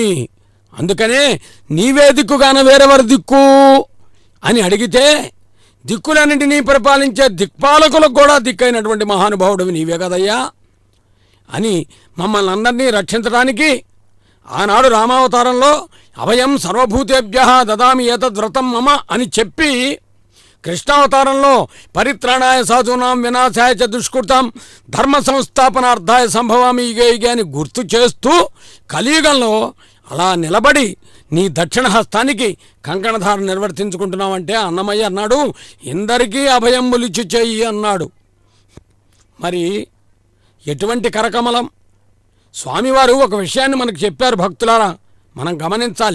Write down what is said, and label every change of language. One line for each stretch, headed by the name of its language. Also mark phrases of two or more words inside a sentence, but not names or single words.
Telugu: అందుకనే నీవే దిక్కుగాన వేరెవరు దిక్కు అని అడిగితే, దిక్కులన్నింటినీ పరిపాలించే దిక్పాలకులకు కూడా దిక్కైనటువంటి మహానుభావుడు నీవే కదయ్యా అని మమ్మల్ని అందరినీ రక్షించడానికి ఆనాడు రామావతారంలో
Sanskrit: అభయం సర్వభూతేభ్యః దదామి ఏతద్వ్రతం మమ
Telugu: అని చెప్పి, కృష్ణావతారంలో
Sanskrit: పరిత్రాణాయ సాధూనాం వినాశాయ చ దుష్కృతాం ధర్మ సంస్థాపనార్థాయ సంభవామి యుగే యుగే
Telugu: అని గుర్తు చేస్తూ కలియుగంలో అలా నిలబడి నీ దక్షిణ హస్తానికి కంకణధారణ నిర్వర్తించుకుంటున్నావంటే అన్నమయ్య అన్నాడు, ఇందరికీ అభయములిచ్చి చెయ్యి అన్నాడు. మరి ఎటువంటి కరకమలం! స్వామివారు ఒక విషయాన్ని మనకు చెప్పారు భక్తులారా, మనం గమనించాలి.